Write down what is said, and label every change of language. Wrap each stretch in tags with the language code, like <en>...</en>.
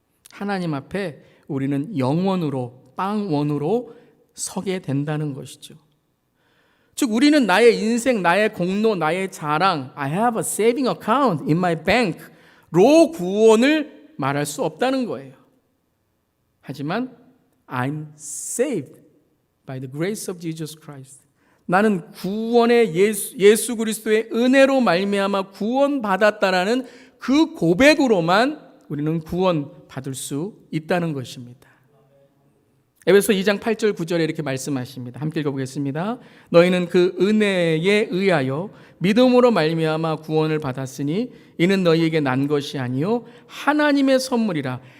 <ko>하나님 앞에 우리는 영원으로, 빵원으로 서게 된다는 것이죠. 즉 우리는 나의 인생, 나의 공로, 나의 자랑,</ko> <en>I have a saving account in my bank</en> <ko>로 구원을 말할 수 없다는 거예요. 하지만</ko> <en>I'm saved by the grace of Jesus Christ.</en> <ko>나는 구원의 예수 그리스도의 은혜로 말미암아 구원받았다라는 그 고백으로만 우리는 구원받을 수 있다는 것입니다. 에베소 2장 8절 9절에 이렇게 말씀하십니다. 함께 읽어보겠습니다. 너희는 그 은혜에 의하여 믿음으로 말미암아 구원을 받았으니 이는 너희에게 난 것이 아니요 하나님의 선물이라.</ko>